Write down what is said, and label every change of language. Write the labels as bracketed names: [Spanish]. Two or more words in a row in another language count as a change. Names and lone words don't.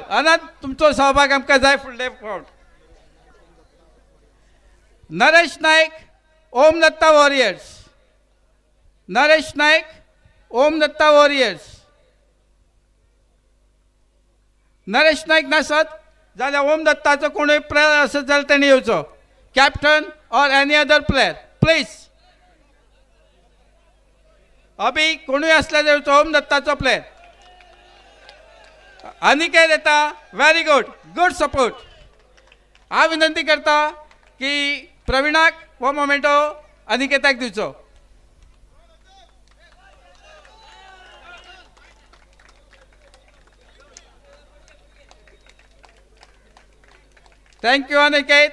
[Konkani] अनंत तुमचो सहभाग आमकां जाय फुडले फावट. नरेश नायक ओम दत्ता वॉरियर्स. नरेश नायक ओम दत्ता वॉरियर्स. नरेश नायक नासत जाल्यार ओम दत्ताचो कोणूय प्लेयर आसत जाल्यार तेणी येवचो. [English] कॅप्टन और any other player please. [Konkani] अभी कोणूय असल्यार येवचो ओम दत्ताचो प्लेयर. [English] अनिकेत येता. very good. good support. [Konkani] हांव विनंती करता की प्रवीणाक हो मोमेंटो अनिकेताक दिवचो. थँक्यू अनिकेत.